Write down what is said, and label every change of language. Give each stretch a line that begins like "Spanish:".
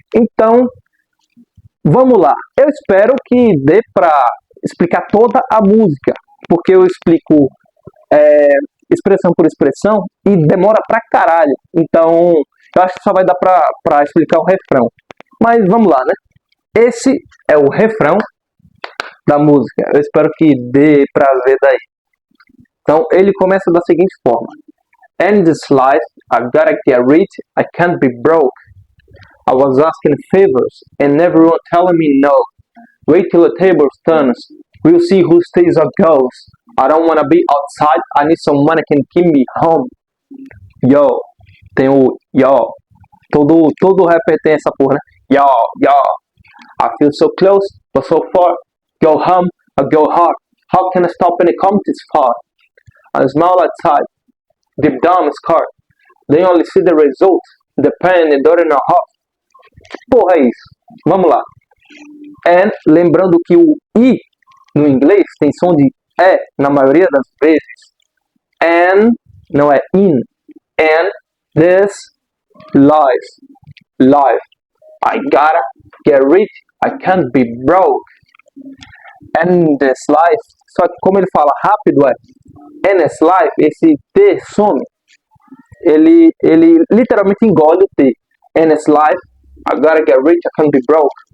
Portuguese: Então, vamos lá. Eu espero que dê para explicar toda a música, porque eu explico expressão por expressão e demora pra caralho. Então, eu acho que só vai dar pra explicar o refrão. Mas vamos lá, né? Esse é o refrão da música. Eu espero que dê pra ver daí. Então, ele começa da seguinte forma.
English: In this life, I gotta get rich, I can't be broke. I was asking favors, and everyone telling me no. Wait till the tables turns, we'll see who stays or goes. I don't wanna be outside, I need some money can keep me home.
Portuguese: Yo, tem o yo. Todo rapper tem essa porra, né? Yo, yo.
English: I feel so close, but so far. Go home, I go hard. How can I stop when it comes this far? I smile outside, deep down is scarred. They only see the result, the pain and dirt in our heart.
Portuguese: Porra, é isso. Vamos lá. And, lembrando que o I no inglês tem som de E na maioria das vezes.
English: And,
Portuguese: não é
English: in. And this life. I gotta get rich, I can't be broke. And this life.
Portuguese: Só que como ele fala rápido
English: and this life,
Portuguese: esse T some. Ele literalmente engole o T.
English: And this life, I gotta get rich, I can't be broke.